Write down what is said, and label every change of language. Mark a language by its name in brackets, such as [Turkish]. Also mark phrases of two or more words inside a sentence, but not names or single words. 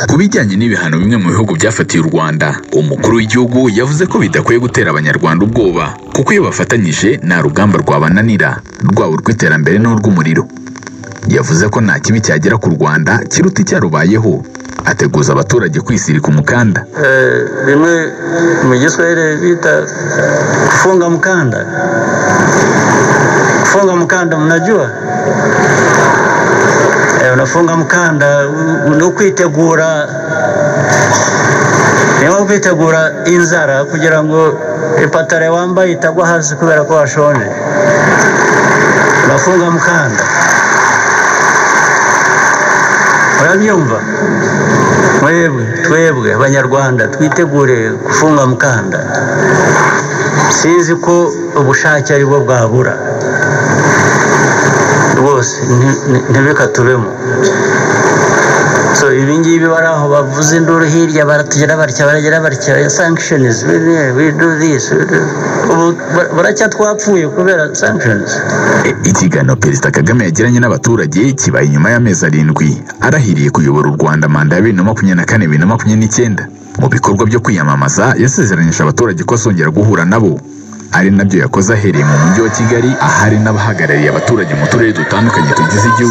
[Kinyarwanda] Ku bijyanye n'ibihano bimwe mu bihugu byafatiye u Rwanda, umukuru w'igihugu yavuze ko bidakwiye gutera abanyarwanda ubwoba, kuko iyo bafatanyije nta rugamba rwabananira, rwaba urw'iterambere n'urw'umuriro. Yavuze ko nta kibi cyagera ku Rwanda kiruta icyarubayeho, ateguza abaturage kwisirika umukanda. Bimwe mu Giswahili bita [Swahili] kufunga mkanda. Kufunga mkanda mnajua? Unafunga mkanda [Kinyarwanda] no kwitegura, niyo kwitegura inzara kugira ngo ipatare wambaye itagwa hasi kubera ko washonje. [Swahili] Unafunga mkanda. Urabyumva? [Kinyarwanda] Twebwe abanyarwanda twitegure [Swahili] kufunga mkanda. [Kinyarwanda] Sinzi ko ubushake ari bwo bwabura rwose, ntibikatubemo. So ibingibi bari aho bavuze induru hirya, baratugera barya sanctions, [English] we do this, [Kinyarwanda] baracya twapfuye kubera sanctions. Ikiganiro Perezida Kagame yagiranye n'abaturage kibaye inyuma y'amezi 7 arahiriye kuyobora u Rwanda manda ya 2024-2029. Mu bikorwa byo kwiyamamaza yasezeranyije abaturage ko azongera guhura nabo, ari nabyo yakoze ahereye mu mujyi wa Kigali, ahari n'abahagarariye abaturage mu turere dutandukanye tugize igihugu.